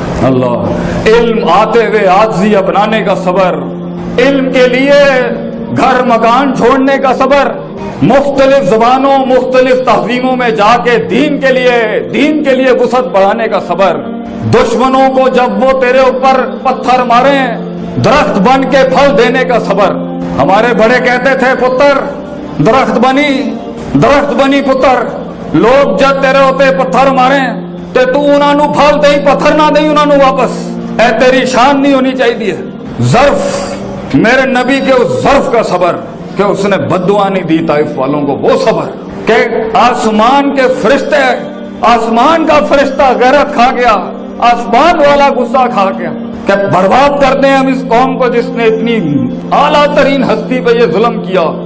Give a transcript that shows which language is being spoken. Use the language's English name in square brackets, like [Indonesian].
[Urdu] اللہ, علم آتے ہوئے عاجزی اپنانے کا صبر, علم کے لیے گھر مکان چھوڑنے کا صبر, مختلف زبانوں مختلف تہذیبوں میں جا کے دین کے لیے وسعت بڑھانے کا صبر, دشمنوں کو جب وہ تیرے اوپر پتھر ماریں درخت بن کے پھل دینے کا صبر. [Punjabi] ہمارے بڑے کہتے تھے پتر درخت بنی پتر, لوگ جب تیرے ہوتے پتھر ماریں تے تو انہاں نو پھل دیں پتھر نہ دیں انہاں نو واپس. [Urdu] اے تیری شان نہیں ہونی چاہیے. ظرف, میرے نبی کے اس ظرف کا صبر کہ اس نے بددعا نہیں دی طائف والوں کو, وہ صبر کہ آسمان کے فرشتے, آسمان کا فرشتہ غیرت کھا گیا, آسمان والا غصہ کھا گیا کہ برباد کر دیں ہم اس قوم کو جس نے اتنی اعلیٰ ترین ہستی پہ یہ ظلم کیا.